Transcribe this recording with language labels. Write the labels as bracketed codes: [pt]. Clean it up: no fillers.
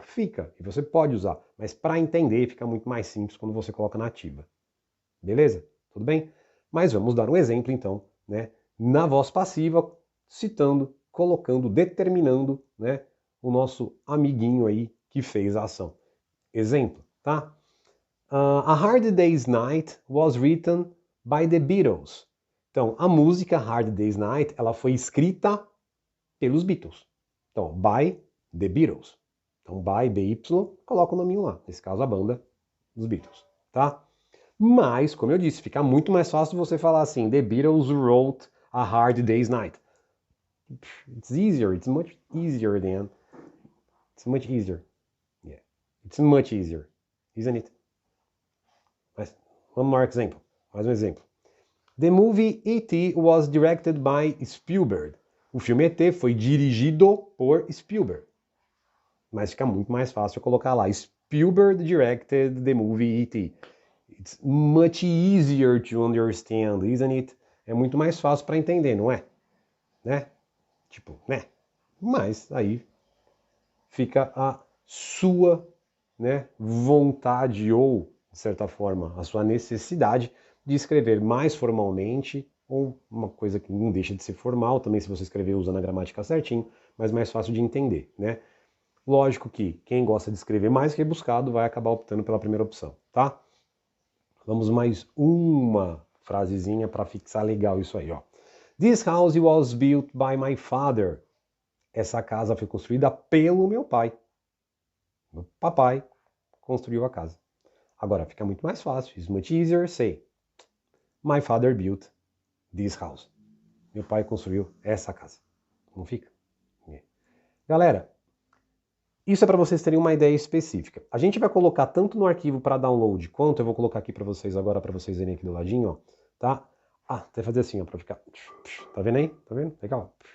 [pt] Fica, e você pode usar, mas para entender fica muito mais simples quando você coloca na ativa. Beleza? Tudo bem? Mas vamos dar um exemplo então, né? Na voz passiva, citando, colocando, determinando, né, o nosso amiguinho aí que fez a ação. Exemplo, tá? [en] A Hard Day's Night was written by the Beatles. [pt] Então, a música Hard Day's Night, ela foi escrita pelos Beatles. Então, [en] by the Beatles. [pt] Então, by BY, coloca o nominho lá. Nesse caso, a banda dos Beatles, tá? Mas, como eu disse, fica muito mais fácil você falar assim, [en] The Beatles wrote A Hard Day's Night. It's easier, it's much easier than... It's much easier. Yeah, it's much easier, isn't it? [pt] Mas, [en] one more example. [pt] Mais um exemplo. [en] The movie E.T. was directed by Spielberg. [pt] O filme E.T. foi dirigido por Spielberg. Mas fica muito mais fácil colocar lá. [en] Spielberg directed the movie E.T. It's much easier to understand, isn't it? [pt] É muito mais fácil para entender, não é? Né? Tipo, né? Mas aí fica a sua, né, vontade ou, de certa forma, a sua necessidade de escrever mais formalmente ou uma coisa que não deixa de ser formal, também se você escrever usando a gramática certinho, mas mais fácil de entender, né? Lógico que quem gosta de escrever mais rebuscado vai acabar optando pela primeira opção, tá? Vamos mais uma frasezinha para fixar legal isso aí, ó. [en] This house was built by my father. [pt] Essa casa foi construída pelo meu pai. Meu papai construiu a casa. Agora fica muito mais fácil. [en] It's much easier say. My father built this house. [pt] Meu pai construiu essa casa. Não fica? Galera, isso é para vocês terem uma ideia específica. A gente vai colocar tanto no arquivo para download, quanto eu vou colocar aqui para vocês agora, para vocês verem aqui do ladinho, ó, tá? Ah, até fazer assim, ó, para ficar... Tá vendo aí? Tá vendo? Legal.